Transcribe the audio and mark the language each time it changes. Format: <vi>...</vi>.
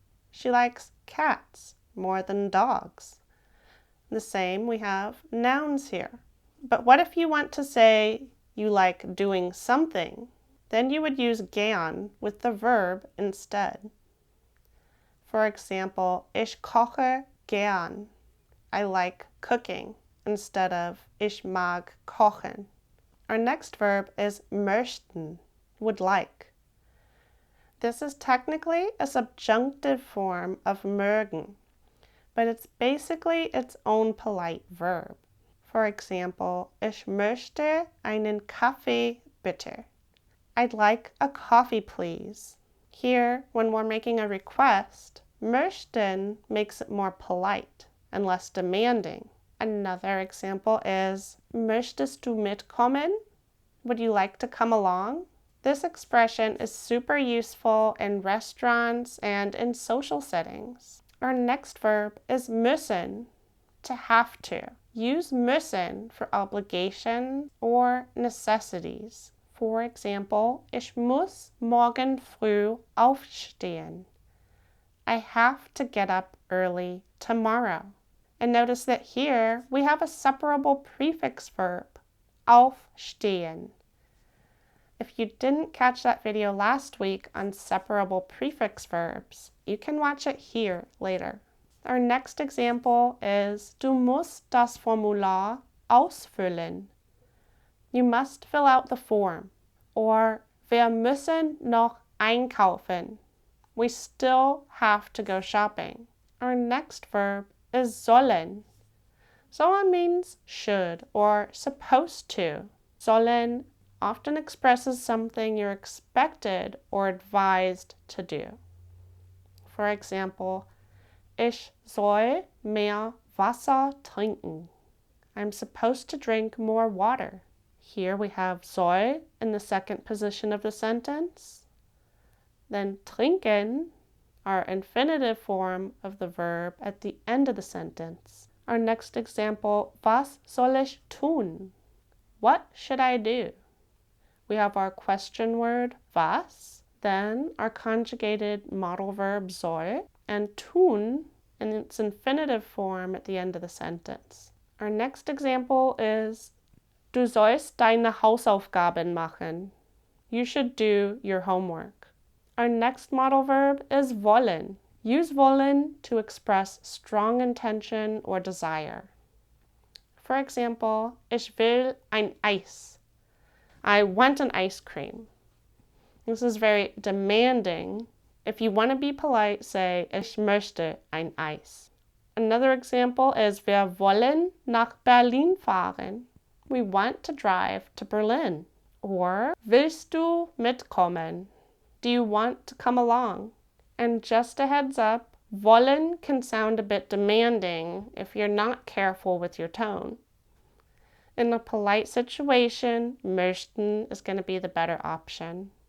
<en>She likes cats more than dogs. The same, we have nouns here. But what if you want to say you like doing something? Then you would use gern with the verb instead. For example,</en> <de>ich koche gern.</de> <en>I like cooking instead of</en> <de>ich mag kochen.</de> <en>Our next verb is möchten, would like. This is technically a subjunctive form of mögen, but it's basically its own polite verb. For example,</en> <de>ich möchte einen Kaffee bitte.</de> <en>I'd like a coffee, please. Here, when we're making a request, möchten makes it more polite and less demanding. Another example is,</en> <de>möchtest du mitkommen?</de> <en>Would you like to come along? This expression is super useful in restaurants and in social settings. Our next verb is müssen, to have to. Use müssen for obligations or necessities. For example,</en> <de>ich muss morgen früh aufstehen.</de> <en>I have to get up early tomorrow. And notice that here we have a separable prefix verb, aufstehen. If you didn't catch that video last week on separable prefix verbs, you can watch it here later. Our next example is,</en> <de>du musst das Formular ausfüllen.</de> <en>You must fill out the form. Or,</en> <de>wir müssen noch einkaufen.</de> <en>We still have to go shopping. Our next verb is sollen. Sollen means should or supposed to. Sollen often expresses something you're expected or advised to do. For example,</en> <de>ich soll mehr Wasser trinken.</de> <en>I'm supposed to drink more water. Here we have soll in the second position of the sentence. Then trinken, our infinitive form of the verb at the end of the sentence. Our next example,</en> <de>was soll ich tun?</de> <en>What should I do? We have our question word, was, then our conjugated modal verb soll, and tun in its infinitive form at the end of the sentence. Our next example is,</en> <de>du sollst deine Hausaufgaben machen.</de> <en>You should do your homework. Our next modal verb is wollen. Use wollen to express strong intention or desire. For example,</en> <de>ich will ein Eis.</de> <en>I want an ice cream. This is very demanding. If you want to be polite, say,</en> <de>ich möchte ein Eis.</de> <en>Another example is,</en> <de>wir wollen nach Berlin fahren.</de> <en>We want to drive to Berlin. Or,</en> <de>willst du mitkommen?</de> <en>Do you want to come along? And just a heads up, wollen can sound a bit demanding if you're not careful with your tone. In a polite situation, möchten is going to be the better option.</en>